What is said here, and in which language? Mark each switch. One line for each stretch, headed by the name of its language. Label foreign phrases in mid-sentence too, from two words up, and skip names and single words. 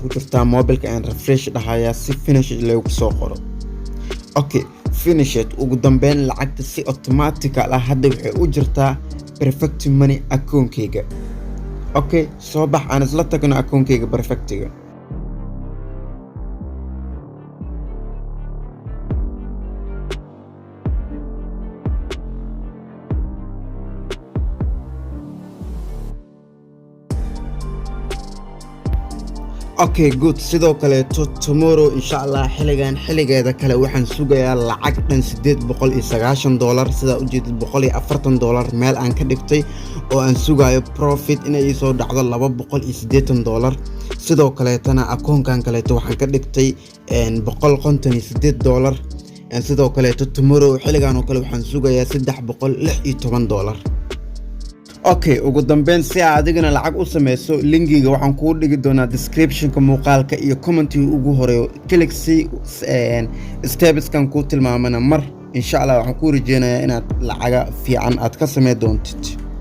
Somali: ku jirtaa mobilka aan refresh dhahayaa si finish lagu soo qoro
English: okay finish
Somali: ugu dambeyn lacagta si automatical ah hadda waxay u jirtaa perfect money akoonkeyga okay soo bax aan isla tagno akoonkeyga perfectiga
English: okay good
Somali: sidoo kale tomorrow inshallah xiligeeda kale waxaan sugayaa lacag dhan $890 sida u jeedid $140 meel aan ka dhigtay oo aan sugayo profit inay soo dhacdo $280 sidoo kale tana akoonkan kale waxaan ka dhigtay $158 sidoo kale tomorrow xiligan oo kale waxaan sugayaa $316 okay ugu dambeyn si aad adigana lacag u sameyso linkiga waxaan ku dhigi doonaa description-ka muuqaalka iyo comment-iga ugu horeeyo click si steps-kan ku tilmaamana mar
Arabic: insha Allah
Somali: waxaan ku rajeynayaa inaad lacag fiican aad ka sameey doontid